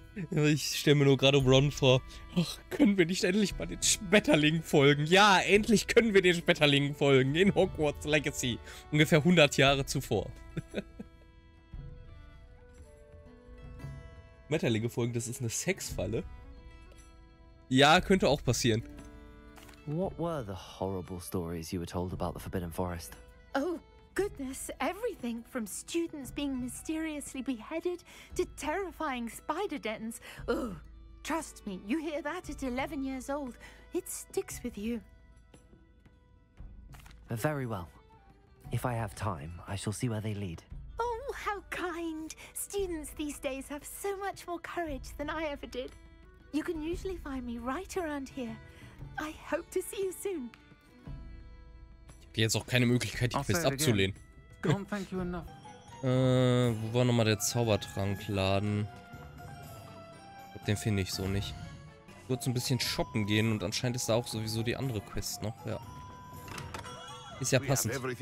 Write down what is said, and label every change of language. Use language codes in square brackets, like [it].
[de] Ich stelle mir nur gerade Ron vor. Ach, können wir nicht endlich mal den Schmetterlingen folgen? Ja, endlich können wir den Schmetterlingen folgen. In Hogwarts Legacy. Ungefähr 100 Jahre zuvor. Schmetterlinge folgen, das ist eine Sexfalle. Ja, könnte auch passieren. [en] What were the horrible stories you were told about the Forbidden Forest? Oh, goodness, everything from students being mysteriously beheaded to terrifying spider dens. Oh, trust me, you hear that at 11 years old, it sticks with you. Very well. If I have time, I shall see where they lead. Oh, how kind. Students these days have so much more courage than I ever did. You can usually find me right around here. I hope to see you soon. [de] Jetzt auch keine Möglichkeit, die Quest abzulehnen. Wo war nochmal der Zaubertrankladen? Ich glaub, den finde ich so nicht. Ich würde so ein bisschen shoppen gehen und anscheinend ist da auch sowieso die andere Quest noch, ja. Ist ja passend.